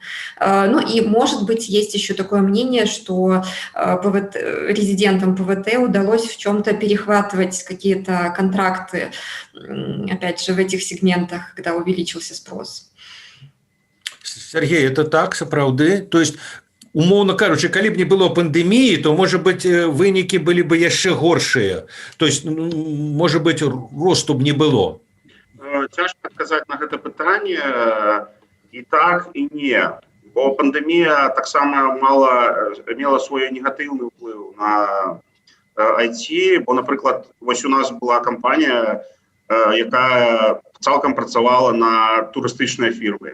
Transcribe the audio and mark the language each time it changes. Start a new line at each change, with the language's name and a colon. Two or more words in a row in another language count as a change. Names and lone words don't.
Russian: Ну и, может быть, есть еще такое мнение, что резидентам ПВТ удалось в чем-то перехватывать какие-то контракты, опять же, в этих сегментах, когда увеличился спрос. Сергей, это так,
Belarusian: сапраўды?
Russian: То есть,
Belarusian: умоўна кажучы, калі б не было пандэміі, то, можа быць, вынікі былі бы яшчэ горшыя.
Russian: То есть,
Belarusian: можа быць, росту б не было. Цяжка адказаць на гэта пытанне і так, і не. Бо пандэмія таксама мела свой негатыўны ўплыў на IT, бо, напрыклад, вось у нас была кампанія, якая цалкам працавала на турыстычныя фірмы.